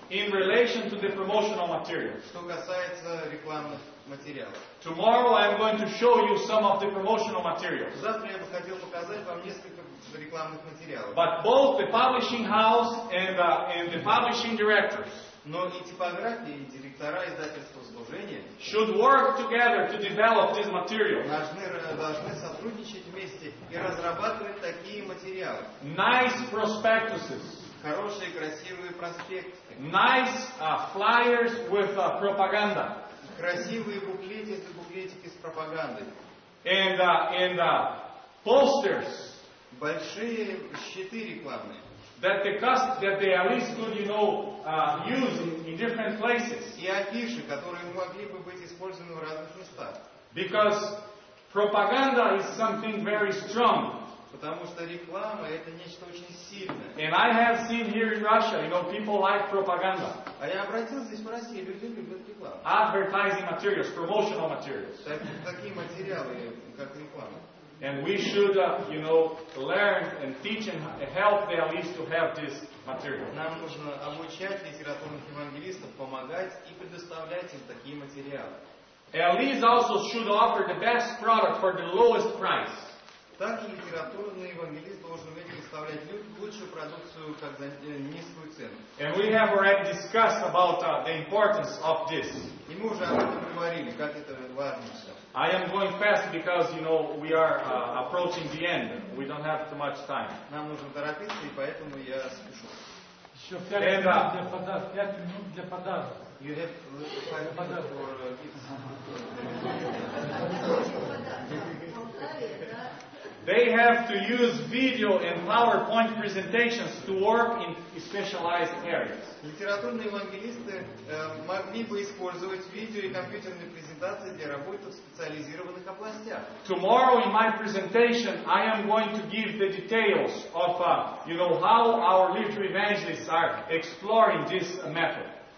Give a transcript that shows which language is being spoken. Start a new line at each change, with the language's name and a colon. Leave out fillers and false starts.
English: in relation to the promotional materials.
Russian: Что касается рекламных материалов.
English: Tomorrow I'm going to show you some of the promotional materials.
Russian: Завтра я бы хотел показать вам несколько рекламных материалов.
English: But both the publishing house and the publishing directors
Russian: Но и типографии, и директора издательского служения
English: should work together to develop this material.
Russian: должны сотрудничать вместе и разрабатывать такие материалы.
English: Nice prospectuses,
Russian: Хорошие, красивые проспекты,
English: nice flyers with propaganda,
Russian: красивые буклетики с пропагандой,
English: and posters
Russian: большие щиты рекламные,
English: that the elites could, use in different places.
Russian: и афиши, которые могли бы быть использованы в разных местах.
English: Because propaganda is something very strong.
Russian: Потому что реклама это нечто очень сильное.
English: And I have seen here in Russia, people like propaganda.
Russian: А я обратил здесь в России, люди любят рекламу.
English: Advertising materials, promotional materials.
Russian: Такие материалы, как реклама.
English: And we should, learn and teach and help the elites to have this material.
Russian: Нам нужно обучать литературных евангелистов, помогать и предоставлять им такие материалы.
English: Elites also should offer the best product for the lowest price.
Russian: Также литературный евангелист должен уметь представлять лучшую продукцию как за низкую цену.
English: And we have already discussed about the importance of this.
Russian: И мы уже об этом говорили, как это важно все.
English: I am going fast because, we are approaching the end. We don't have too much time.
Russian: Нам нужно торопиться, и поэтому я спешу. Еще 5 минут для подарка. 5 минут для подарка.
English: You have 5 minutes for gifts. They have to use video and PowerPoint presentations to work in specialized areas.
Russian: Литературные евангелисты могли бы использовать видео и компьютерные презентации для работы в специализированных областях.
English: Tomorrow in my presentation, I am going to give the details of, how our literary evangelists are exploring this method.